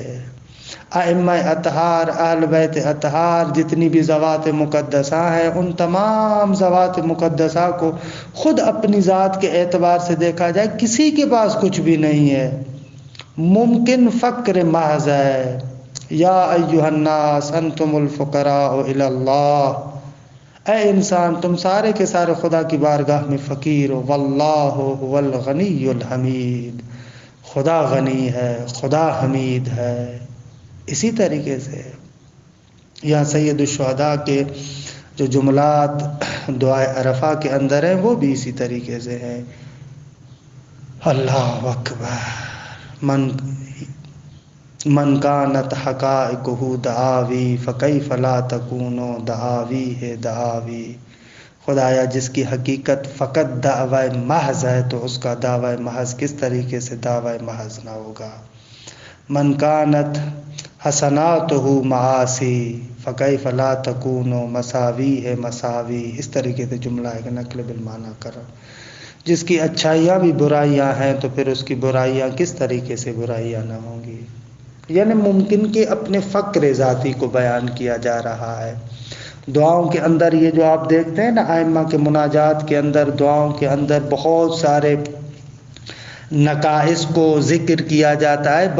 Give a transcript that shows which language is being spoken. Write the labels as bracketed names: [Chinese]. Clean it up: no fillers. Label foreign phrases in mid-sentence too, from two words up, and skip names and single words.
[Urdu] ائمہ اطہار، اہل بیت اطہار، جتنی بھی ذوات مقدسہ ہیں ان تمام ذوات مقدسہ کو خود اپنی ذات کے اعتبار سے دیکھا جائے کسی کے پاس کچھ بھی نہیں ہے، ممکن فقر محض ہے۔ [Arabic] یا ایھا الناس انتم الفقراء الی اللہ، [Urdu] اے انسان تم سارے کے سارے خدا کی بارگاہ میں فقیر ہو، [Arabic] واللہ هو الغنی الحمید، [Urdu] خدا غنی ہے، خدا حمید ہے۔ اسی طریقے سے یہاں سید الشہداء کے جو جملات دعائے عرفہ کے اندر ہیں وہ بھی اسی طریقے سے ہیں۔ اللہ اکبر، [Arabic] من کانت حقائقہ دعاوی فکیف لا تکون دعاوی دعاوی، [Urdu] خدایا جس کی حقیقت فقط دعوی محض ہے تو اس کا دعوی محض کس طریقے سے دعوی محض نہ ہوگا۔ [Arabic] من کانت حسناتہ معاصی فکیف لا تکون مساوی مساوی، [Urdu] اس طریقے سے جملہ ہے کہ نقل بالمعنی کرو، جس کی اچھائیاں بھی برائیاں ہیں تو پھر اس کی برائیاں کس طریقے سے برائیاں نہ ہوں گی۔ یعنی ممکن کہ اپنے فقر ذاتی کو بیان کیا جا رہا ہے۔ دعاؤں کے اندر یہ جو آپ دیکھتے ہیں نا ائمہ کے مناجات کے اندر، دعاؤں کے اندر بہت سارے نقائص کو ذکر کیا جاتا ہے۔